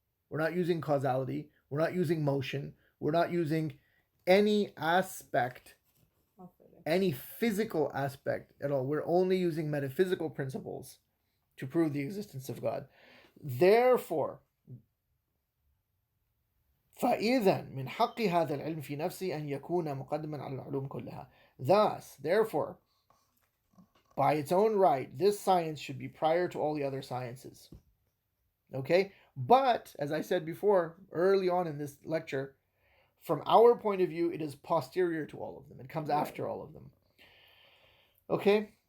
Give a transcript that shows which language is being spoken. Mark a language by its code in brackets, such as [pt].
[en] We're not using causality. We're not using motion. We're not using any aspect, any physical aspect at all. We're only using metaphysical principles to prove the existence of God. [ar] Therefore, فإذا من حق هذا العلم في نفسه أن يكون مقدما على العلوم كلها. [en] Thus, therefore, by its own right, this science should be prior to all the other sciences. Okay? But, as I said before, early on in this lecture, from our point of view, it is posterior to all of them. It comes after all of them. Okay?